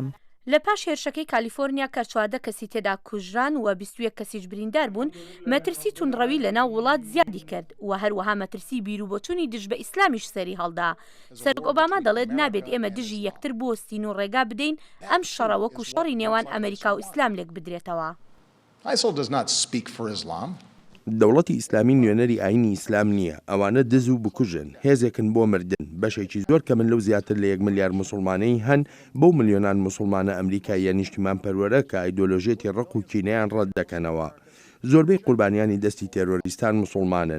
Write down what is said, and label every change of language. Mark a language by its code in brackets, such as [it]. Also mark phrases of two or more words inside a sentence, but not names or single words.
[ckb] لە پاش هێرشەکەی کالیفۆرنیا کە 14 کەسی تێدا کوژران و 21 کەسیش بریندار بوون مەترسی تونڕەوی لەناو وڵات زیادی کرد و هەروەها مەترسی بیرروبۆچوونی دژ بە ئیسلامیش سەری هەڵدا. سەرۆک ئۆباما دەڵێت نابێت ئێمە دژی یەکتر بۆستین و ڕێگا بدەین ئەم شەڕە وەکو شەڕی نێوان ئەمریکا و ئیسلام لێک بدرێتەوە. [en] ISIL does not speak for Islam. [ckb] دەوڵەتی ئیسلامی نوێنەری ئاینی ئیسلام نییە ئەوانە دز و بکوژن هێزێکن بۆ مردن بەشێکی زۆر کە من لەو زیاتر لە 1 ملیار مسلمانەی هەن بەو ملیۆنان مسلمانە ئەمریکاییە نیشتیمان پەروەرە کە ئایدۆلۆژێتی ڕق و کینەیان ڕەت دەکەنەوە زۆربەی قوربانیانی دەستی تێرۆریستان مسلمانن.